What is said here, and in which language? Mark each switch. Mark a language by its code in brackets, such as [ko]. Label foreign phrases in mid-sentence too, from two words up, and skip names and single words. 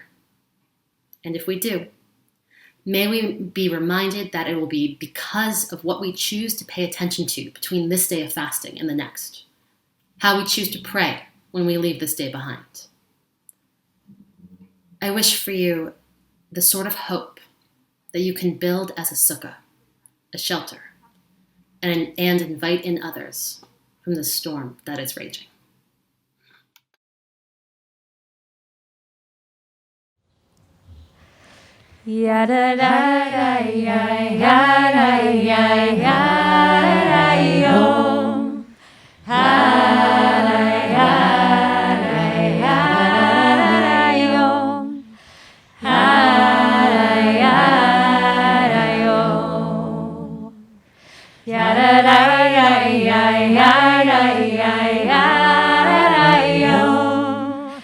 [en] And if we do, may we be reminded that it will be because of what we choose to pay attention to between this day of fasting and the next, how we choose to pray when we leave this day behind. I wish for you the sort of hope that you can build as a sukkah, a shelter, and invite in others from the storm that is raging. Yada da da ya yada ya yada yo. Yada yada yada yo. Yada yada yo. Yada da ya yada yada yo.